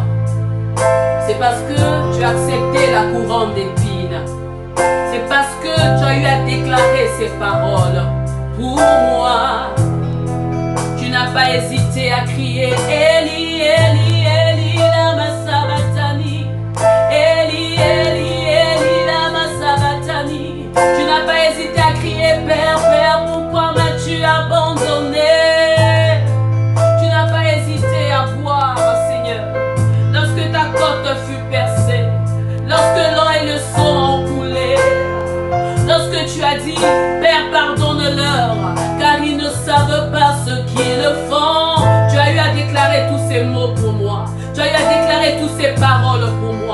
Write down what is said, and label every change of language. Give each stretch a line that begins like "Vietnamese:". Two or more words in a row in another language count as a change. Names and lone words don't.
French: C'est parce que tu as accepté la couronne d'épines. C'est parce que tu as eu à déclarer ces paroles. Pour moi, tu n'as pas hésité à crier
Aramaic: Eli, Eli, Eli, lama sabachthani. Eli, Eli, Eli, lama sabachthani.
French: Tu n'as pas hésité à crier Père, Père, pourquoi m'as-tu abandonné? Tu n'as pas hésité à boire, Seigneur. Lorsque ta côte fut percée, lorsque l'eau et le sang ont coulé, lorsque tu as dit, Père, pardonne-leur, car ils ne savent pas ce qu'ils font, tu as eu à déclarer tous ces mots pour moi, tu as eu à déclarer toutes ces paroles pour moi.